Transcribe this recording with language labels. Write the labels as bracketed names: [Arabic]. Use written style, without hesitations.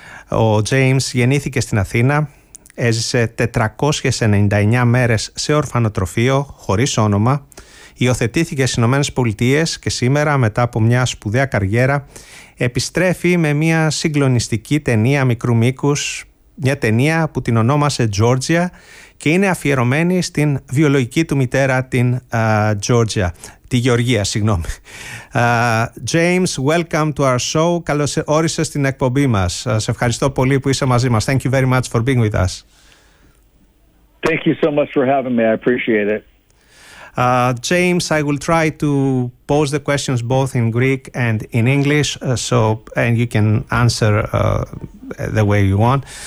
[Greek] Ο James γεννήθηκε στην Αθήνα, έζησε 499 μέρες σε ορφανοτροφείο, χωρίς όνομα, υιοθετήθηκε στις Ηνωμένες Πολιτείες και σήμερα, μετά από μια σπουδαία καριέρα, επιστρέφει με μια συγκλονιστική ταινία μικρού μήκους, μια ταινία που την ονόμασε Georgia και είναι αφιερωμένη στην βιολογική του μητέρα, την Georgia. Τη Γεωργία, συγγνώμη. [English] James, welcome to our show. [Greek] Καλώς όρισες στην εκπομπή μας. Σε ευχαριστώ πολύ που είσαι μαζί μας. [English] Thank you very much for being with us. Thank you so much for having me. I appreciate it. James, I will try to pose the questions both in Greek and in English, so and you can answer the way you want.